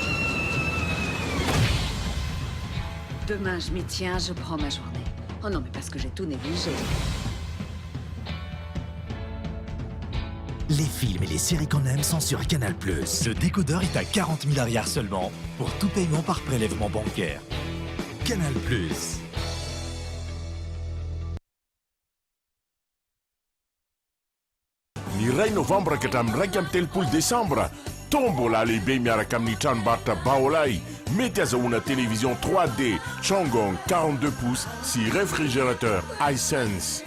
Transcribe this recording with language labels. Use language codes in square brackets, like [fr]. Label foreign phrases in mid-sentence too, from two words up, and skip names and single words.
[fr] Demain, je m'y tiens, je prends ma journée. Oh non, mais parce que j'ai tout négligé. Les films et les séries qu'on aime sont sur Canal+. Le décodeur est à 40 000 arrières seulement pour tout paiement par prélèvement bancaire. Canal+. [mg] Ny ray novambra ka hatramin'ny 1 amin'ny 3 décembre tombola lehibe miaraka amin'ny tranombarotra Vaovao mety azahoana télévision 3D Chongong 42 pouces sy réfrigérateur Hisense.